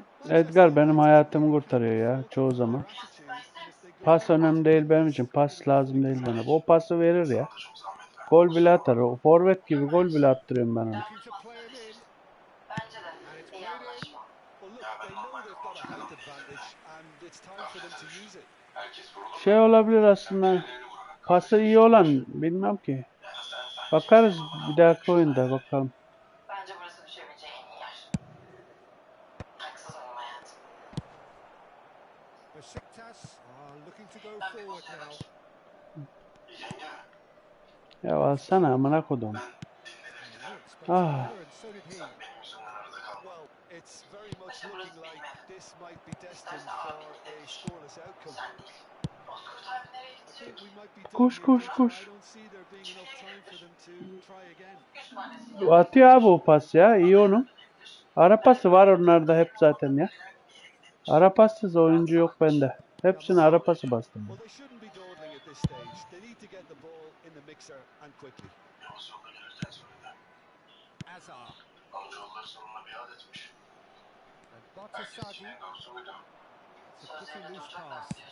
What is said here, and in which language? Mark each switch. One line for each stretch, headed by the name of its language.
Turkish: Edgar benim hayatımı kurtarıyor ya çoğu zaman. Pas önemli değil benim için. Pas lazım değil bana. O pası verir ya. Gol bile atar. O forvet gibi gol bile attırıyorum ben ona.
English: Looking to play him in.
Turkish: Bence de iyi anlaşma.
English: Well, look, they know they've got a height advantage, and it's time for them to use it.
Turkish: Şey olabilir aslında. Pası iyi olan bilmem ki. Bakarız bir dahaki oyunda bakalım. Bence burası düşebileceği en iyi yer. Haksız olma hayatım.
English: Besiktas are looking to go forward now.
Turkish: Ya alsana amına kodum. Ah.
English: And so did he. Well, it's very much looking like this might be destined for a scoreless outcome. I think we might be done
Turkish: Koş
English: here,
Turkish: koş
English: but
Turkish: koş.
English: I don't see there being enough time for them to try again.
Turkish: Atıyor abi o pas ya. İyi onun. Ara pası var onlarda hep zaten ya. Ara passız oyuncu yok bende. Hepsini ara pası bastım.
English: Well, they shouldn't be dawdling at this stage. They need to get the ball in the mixer and quickly.
Turkish: Azar.
English: And Batasagi. It's a pretty loose pass.